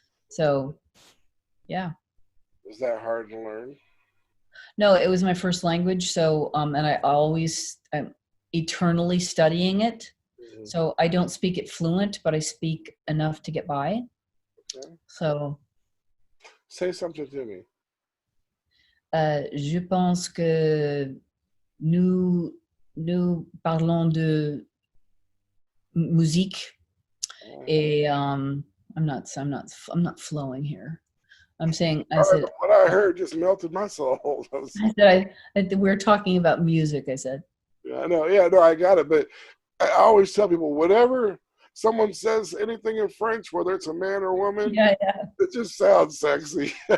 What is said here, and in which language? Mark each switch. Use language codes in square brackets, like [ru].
[en] So yeah. Was that hard to learn? No, it was my first language. So and I'm eternally studying it. Mm-hmm. So I don't speak it fluent, but I speak enough to get by. Okay. So Say something to me. [fr] je pense que nous parlons de musique et [en] I'm not flowing here. I said What I heard just melted my soul. we're talking about music. I said. Yeah, I know. Yeah, no, I got it. But I always tell people, whenever someone says anything in French, whether it's a man or woman, Yeah. it just sounds sexy.